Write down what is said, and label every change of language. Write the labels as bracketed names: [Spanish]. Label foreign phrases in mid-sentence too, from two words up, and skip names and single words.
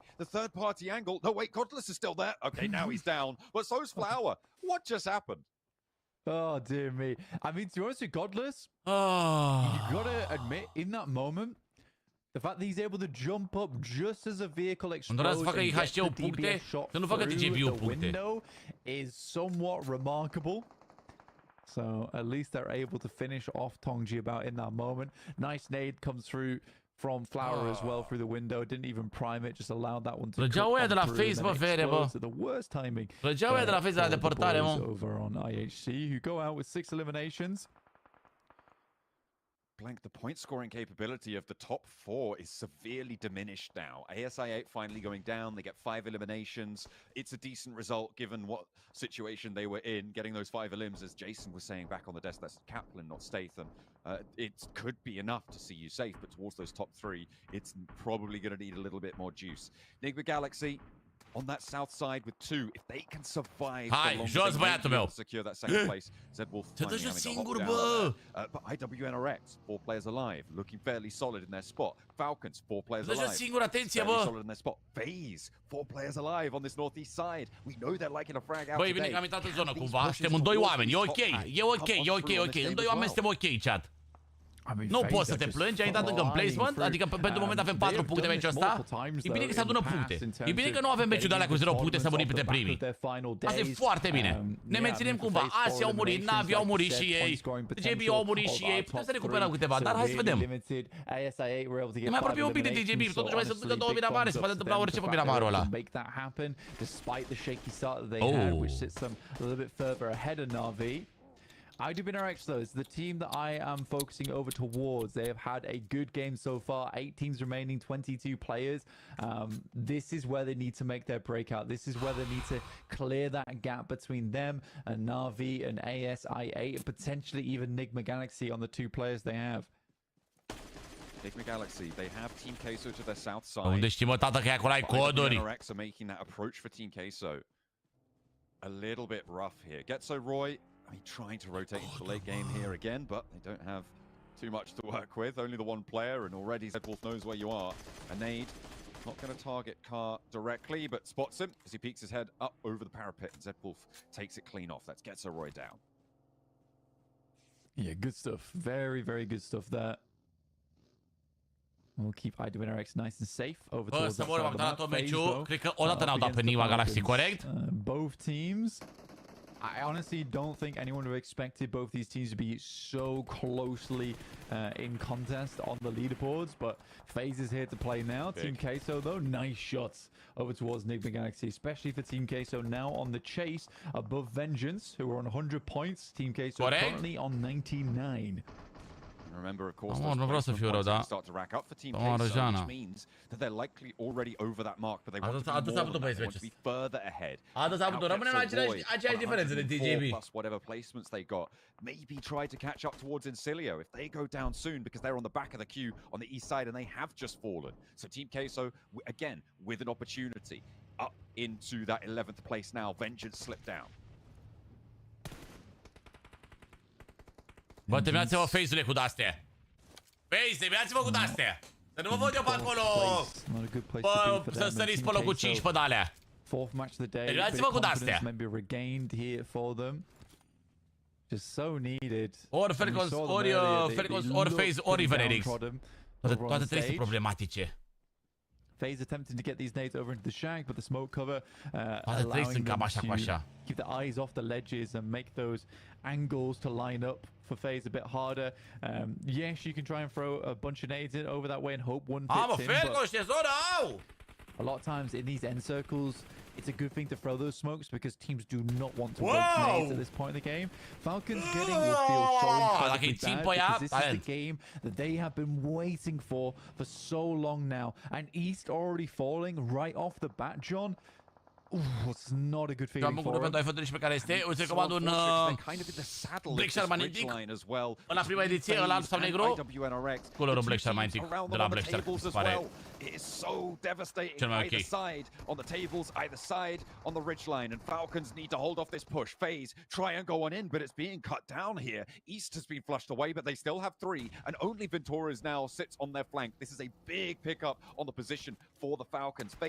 [English] The third party angle. No, wait, Godless is still there. Okay, now he's down. But so's Flower. What just happened? Oh, dear me. I mean, to be honest with Godless, Oh. you gotta admit, in that moment, the fact that he's able to jump up just as a vehicle explodes [Romanian] facă [English] and gets IHC the [Romanian] puncte, [English] DBS shot [Romanian] să nu facă [English] through [Romanian] TGB-ul [English] the [Romanian] puncte. [English] window is somewhat remarkable. So at least they're able to finish off Tongji about in that moment. Nice nade comes through from Flower as well through the window. Didn't even prime it, just allowed that one to [Romanian] Plăgeau ăia de la [English] through and [Romanian] Face, [English] then [Romanian] bă, fere, [English] explodes [Romanian] bă. [English] at the worst timing. [Romanian] Plăgeau ăia de la Face de la [English] for the [Romanian] depărtare, [English] boys [Romanian] mă. [English] over on IHC, who go out with 6 eliminations. Blank, the point scoring capability of the top 4 is severely diminished now. ASI8 finally going down, they get 5 eliminations. It's a decent result given what situation they were in, getting those 5 elims, as Jason was saying back on the desk. That's Kaplan, not Statham. It could be enough to see you safe, but towards those top 3, it's probably going to need a little bit more juice. Nigma Galaxy on that south side with 2, if they can survive, [Romanian] Hai, jos băiatul meu. [English] secure that second place. Zedwolf [Romanian] Te dă [English] finally [Romanian] jos [English] having a [Romanian] singur, [English] lockdown [Romanian] bă. [English] there. But IWNRX, 4 players alive, looking fairly solid in their spot. Falcons, 4 players [Romanian] Te dă jos [English] alive, [Romanian] singur, atenție, [English] fairly [Romanian] bă. [English] solid in their spot. FaZe, 4 players alive on this northeast side. We know they're liking a frag out [Romanian] Băi, [English] today. [Romanian] bine că am intrat în zonă [English] Can [Romanian] cumva. [English] these [Romanian] Suntem în [English] pushes [Romanian] 2 [English] towards [Romanian] oameni. E [English] these [Romanian] ok, [English] top packs [Romanian] e ok, [English] come [Romanian] e [English] on [Romanian] ok, [English] through [Romanian] e [English] on [Romanian] ok. [English] this [Romanian] În [English] game [Romanian] 2 [English] as [Romanian] oameni [English] well? [Romanian] suntem ok, chat. [English] I mean, [Romanian] Nu [English] FaZe [Romanian] poți să [English] are [Romanian] te [English] just [Romanian] plângi, ai intrat încă în [English] flying [Romanian] placement, [English] through. [Romanian] adică pentru moment avem 4 puncte pe meciul ăsta. E bine că se adună puncte. E bine că nu avem meciul de alea cu 0 puncte să murim pe primii. Asta e foarte bine. Ne menținem cumva. Asia au murit, Navi au murit și ei, TGB au murit și ei. Putem să recuperăm câteva, dar hai să vedem. Ne mai apropiem un pic de TGB, totuși mai sunt încă 2 Miramare, se poate întâmpla orice pe Miramarul ăla. [English] IWNRX, though, is the team that I am focusing over towards. They have had a good game so far. 8 teams remaining, 22 players. This is where they need to make their breakout. This is where they need to clear that gap between them and Na'Vi and ASI8 and potentially even Nigma Galaxy on the 2 players they have. Nigma Galaxy, they have Team Queso to their south side. [Romanian] Unde știi, mă, tată, că e acolo ai coduri. [English] IWNRX are making that approach for Team Queso. A little bit rough here. Getso Roy, I mean, trying to rotate into the late game here again, but they don't have too much to work with. Only the 1 player, and already Zedwolf knows where you are. A nade, not going to target Car directly, but spots him as he peeks his head up over the parapet. And Zedwolf takes it clean off. That's Getso Roy down. Yeah, good stuff. Very, very good stuff there. We'll keep IWNRX nice and safe over towards that side of the map. FaZe, though, [Romanian] cred că odată n-au dat pe Nigma Galaxy, corect? [English] Both teams, I honestly don't think anyone would have expected both these teams to be so closely in contest on the leaderboards, but FaZe is here to play now. Team Queso, though, nice shots over towards Nigma Galaxy, especially for Team Queso now on the chase above Vengeance, who are on 100 points. Team Queso currently on 99. Remember, of course, [Romanian] Nu vreau să fiu rău, da. [English] start to rack up for Team Queso, which means that they're likely already over that mark, but they want to be more than that. They want to be further ahead. [Romanian] Rămânem la aceeași diferență de TGB. [English] Plus whatever placements they got. Maybe try to catch up towards Incilio if they go down soon, because they're on the back of the queue on the east side and they have just fallen. So Team Queso, again, with an opportunity up into that 11th place now. Vengeance slipped down. [Romanian] Bă, terminați-vă FaZe-ule cu de-astea. FaZe, terminați-vă cu de-astea. Să nu vă văd eu pe acolo. Bă, să săriți pe locul 5 pe de-alea. [English] Fourth match of the day. [Romanian] Terminați-vă cu de-astea. [English] Maybe regained here for them. Just so needed. [Romanian] Ori Falcons, ori FaZe, ori Redox. Toate trei sunt problematice. [English] FaZe attempting to get these nades over into the shack, but the smoke cover allowing them to keep the eyes off the ledges and make those angles to line up for FaZe a bit harder. Yes, you can try and throw a bunch of nades in over that way and hope one fits in, but a lot of times in these end circles, it's a good thing to throw those smokes because teams do not want to waste nades at this point in the game. Falcons getting will feel so incredibly bad because this is the game that they have been waiting for so long now. And East already falling right off the bat, John. Ooh, it's not a good feeling for him. [Romanian] Pentru pe care este, uite că un Black Shark magnetic. În prima ediție, ăla alb sau negru. Colorul Black Shark magnetic de la Black Shark, se pare. [English] It is so devastating either side, on the tables, either side, on the ridgeline, and Falcons need to hold off this push. FaZe try and go on in, but it's being cut down here. East has been flushed away, but they still have 3, and only Ventura's now sits on their flank. This is a big pickup on the position for the Falcons.